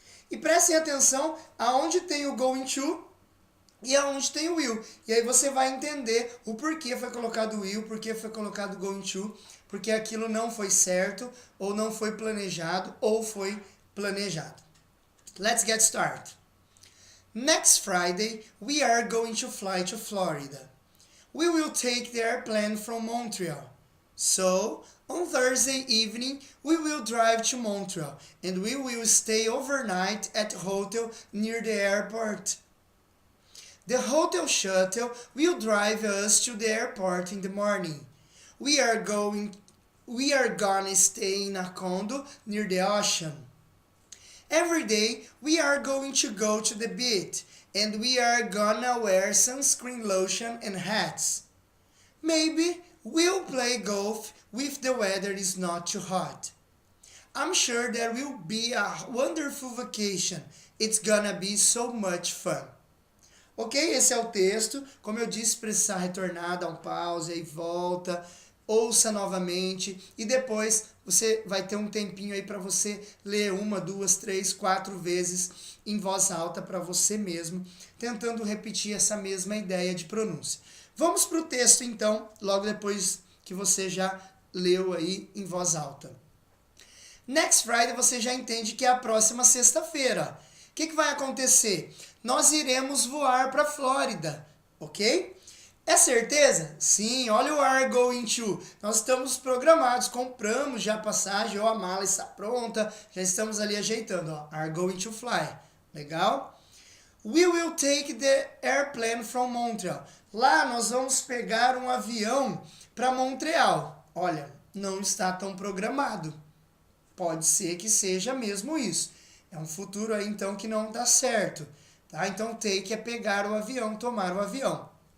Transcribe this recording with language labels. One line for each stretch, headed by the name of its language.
Portuguese: E prestem atenção aonde tem o going to e aonde tem o will. E aí você vai entender o porquê foi colocado o will, porquê foi colocado o going to, porque aquilo não foi certo, ou não foi planejado, ou foi planejado.
English: Let's get started. Next Friday, we are going to fly to Florida. We will take the airplane from Montreal. So, on Thursday evening, we will drive to Montreal and we will stay overnight at a hotel near the airport. The hotel shuttle will drive us to the airport in the morning. We are gonna stay in a condo near the ocean. Every day, we are going to go to the beach and we are gonna wear sunscreen lotion and hats. Maybe we'll play golf if the weather is not too hot. I'm sure there will be a wonderful vacation. It's gonna be so much fun.
Portuguese: Ok? Esse é o texto. Como eu disse, precisar retornar, dar um pause e volta. ouça novamente e depois você vai ter um tempinho aí para você ler 1, 2, 3, 4 vezes em voz alta para você mesmo, tentando repetir essa mesma ideia de pronúncia. Vamos para o texto então, logo depois que você já leu aí em voz alta. Next Friday você já entende que é a próxima sexta-feira. O que vai acontecer? Nós iremos voar para a Flórida, ok? É certeza? Sim, olha o are going to. Nós estamos programados, compramos já a passagem, ou a mala está pronta, já estamos ali ajeitando, ó,
English: are going to fly.
Portuguese: Legal?
English: We will take the airplane from Montreal.
Portuguese: Lá nós vamos pegar um avião para Montreal. Olha, não está tão programado. Pode ser que seja mesmo isso. É um futuro aí então que não dá certo. Tá? Então take é pegar o avião, tomar o avião.